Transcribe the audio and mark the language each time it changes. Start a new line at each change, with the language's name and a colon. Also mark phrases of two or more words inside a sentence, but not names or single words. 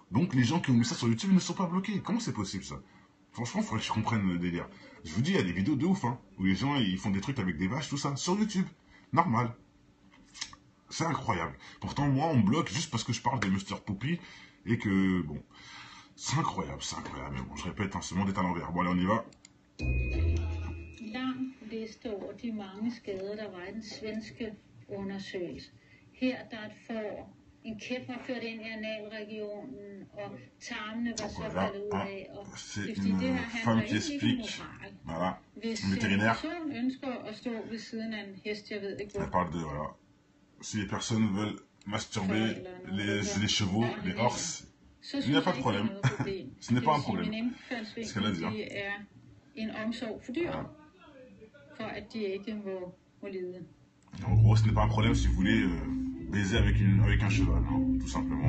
French: Donc, les gens qui ont mis ça sur YouTube ne sont pas bloqués. Comment c'est possible, ça? Franchement, il faudrait que je comprenne le délire. Je vous dis, il y a des vidéos de ouf, hein. Où les gens, ils font des trucs avec des vaches, tout ça. Sur YouTube. Normal. C'est incroyable. Pourtant, moi, on me bloque juste parce que je parle de Mr. Poppy et que, bon, c'est incroyable, mais bon, je répète, hein, ce monde est à l'envers. Bon, allez, on y va.
Danish: Lang liste over de mange skader, der var i den svenske undersøgelse. Her der et får, en kæp var ført ind i analregionen, og tarmene var så faldet ud af.
French: C'est une femme qui explique, voilà, une vétérinaire.
Danish: Hvis en person ønsker at stå ved siden af en hest, jeg ved ikke hvor.
French: Elle parle de, voilà, si les personnes veulent masturber les chevaux, les horses, il n'y a pas de problème. Ce n'est pas un problème. Ce qu'elle a dit. En gros, ce n'est pas un problème si vous voulez baiser avec un cheval, hein, tout simplement.